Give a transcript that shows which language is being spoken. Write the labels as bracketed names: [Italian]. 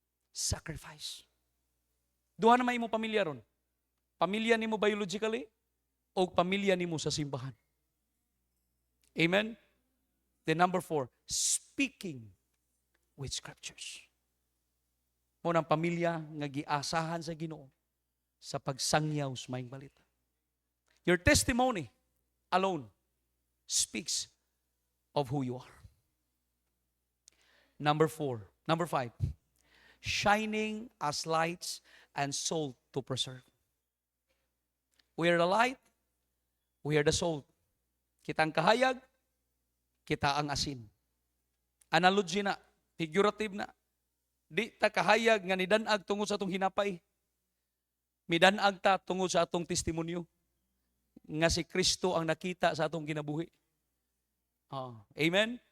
[Cebuano] Sacrifice. Duha na may mo pamilya ron. Pamilya nimo biologically, o pamilya nimo sa simbahan. Amen? [English] Then number 4, speaking with scriptures. [Cebuano] Mo ng pamilya nga giasahan sa Ginoo sa pagsangyaw sa maayong balita. [English] Your testimony alone speaks of who you are. Number 5, shining as lights and salt to preserve. We are the light, we are the salt. [Cebuano] Kita ang kahayag, kita ang asin. Analogy na, figurative na. Di ta kahayag nga nidanag tungod sa atong hinapay. Midanag ta tungod sa atong testimonyo. Nga si Kristo ang nakita sa atong kinabuhi. Amen?